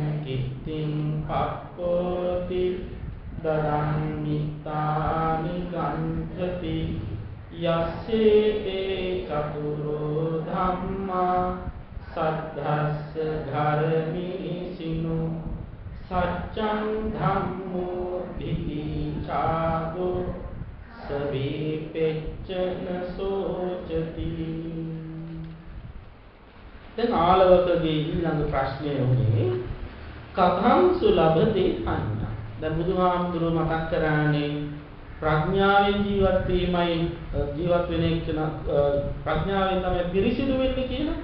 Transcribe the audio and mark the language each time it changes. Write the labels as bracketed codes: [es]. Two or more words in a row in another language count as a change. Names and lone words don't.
[pi] කිත්තිං පක්ඛෝති දරං මිත්තානි ගන්ධති යස්සේ ඒ චතුරෝ ධම්මා සද්ධස්ස ධර්මීසිනු සච්ඡං ධම්මෝ ධිති චාදෝ සවේ පෙච්චන සෝචති. [si] දැන් ආලවකගේ ඊළඟ ප්‍රශ්නය උනේ [pi] කතං සුලභතේ පඤ්ඤා. [si] දැන් බුදුහාමුදුරුවෝ මතක් කරානේ ප්‍රඥාවෙන් ජීවත් වීමයි ජීවත් වෙන එක ප්‍රඥාවෙන් තමයි පිරිසිදු වෙන්නේ කියලා.